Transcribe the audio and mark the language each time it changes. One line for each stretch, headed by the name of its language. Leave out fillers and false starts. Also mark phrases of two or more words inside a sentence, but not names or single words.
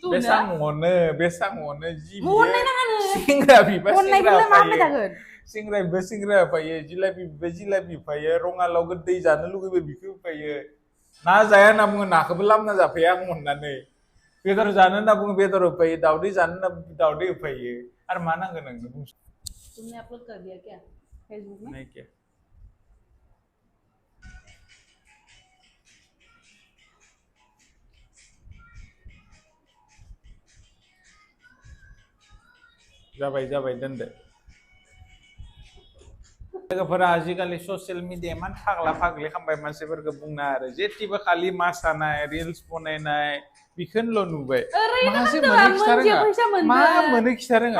Bodo: बेसां अनो जि सेंग्रा बिबा सेंग्रा होफायो जिलापि बिबा जिलापि होफायो रङालाव गोदै जानो लुगैबा बिखौ होफायो ना जाया होनना बुङो नाखौबो लाबोना जाफाया आं अननानै बेदर जानो होनना बुङो बेदर होफायो दावदै जानो होनना दावदै होफायो आरो मा नांगौ नोंनो बुंस
Hindi: तुमने अपलोड कर दिया क्या फेसबुक में नहीं क्या
Bodo: जाबाय दोनदो लोगोफोरा आजिखालि
English: social media
Bodo: इमान फाग्ला फाग्लि खालामबाय मानसिफोरखौ बुंना आरो जेथिबो खालि मोसानाय रिल्स बनायनाय बेखौनोल' नुबाय माखासे मोनो खिथा रोङा